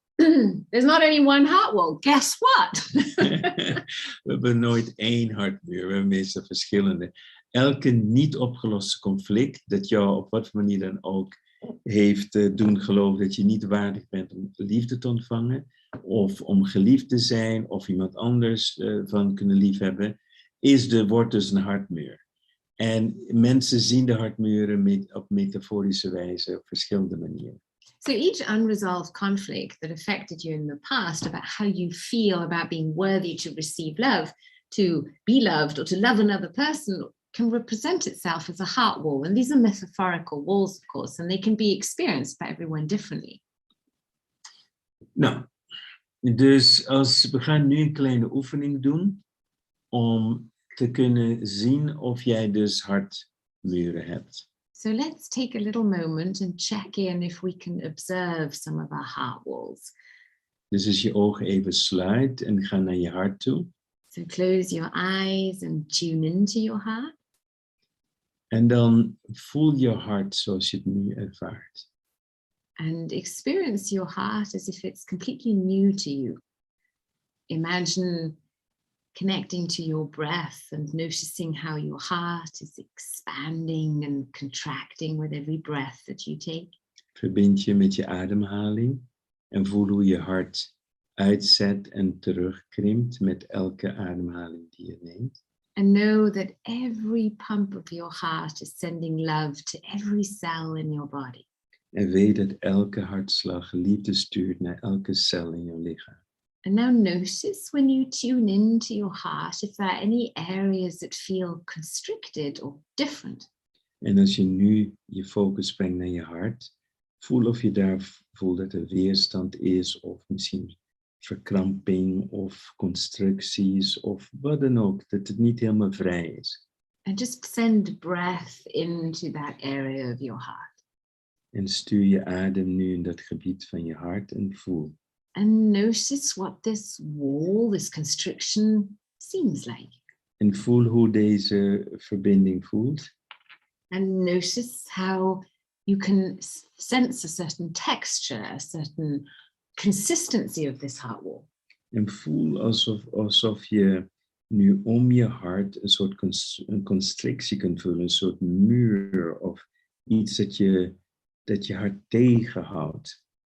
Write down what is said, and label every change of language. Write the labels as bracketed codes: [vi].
[en] There's not only one heart wall. Guess what? [nl] We hebben nooit één hartmuur. We hebben meestal verschillende. Elke niet opgeloste conflict dat jou op wat manier dan ook heeft doen geloven dat je niet waardig bent om liefde te ontvangen, of om geliefd te zijn, of iemand anders van kunnen liefhebben, wordt dus een hartmuur. En mensen zien de hartmuren op metaforische wijze op verschillende manieren. [en] So each unresolved conflict that affected you in the past about how you feel about being worthy to receive love, to be loved, or to love another person can represent itself as a heart wall. And these are metaphorical walls, of course, and they can be experienced by everyone differently. [nl] Nou, dus we gaan nu een kleine oefening doen om te kunnen zien of jij dus hartmuren hebt. [en] So let's take a little moment and check in if we can observe some of our heart walls. [nl] Dus als je ogen even sluit en ga naar je hart toe. [en] So close your eyes and tune into your heart. [nl] En dan voel je hart zoals je het nu ervaart. [en] And experience your heart as if it's completely new to you. Imagine connecting to your breath and noticing how your heart is expanding and contracting with every breath that you take. [nl] Verbind je met je ademhaling en voel hoe je hart uitzet en terugkrimpt met elke ademhaling die je neemt. [en] And know that every pump of your heart is sending love to every cell in your body. [nl] En weet dat elke hartslag liefde stuurt naar elke cel in je lichaam. [en] And now notice when you tune into your heart if there are any areas that feel constricted or different. [nl] En als je nu je focus brengt naar je hart, voel of je daar voelt dat er weerstand is of misschien verkramping of constructies of wat dan ook, dat het niet helemaal vrij is. [en] And just send breath into that area of your heart. [nl] En stuur je adem nu in dat gebied van je hart en voel. [en] And notice what this wall, this constriction seems like. [nl] En voel hoe deze verbinding voelt. [en] And notice how you can sense a certain texture, a certain consistency of this heart wall. [nl] En voel alsof je nu om je hart een soort een constrictie kunt voelen, een soort muur of iets dat je hart tegenhoudt.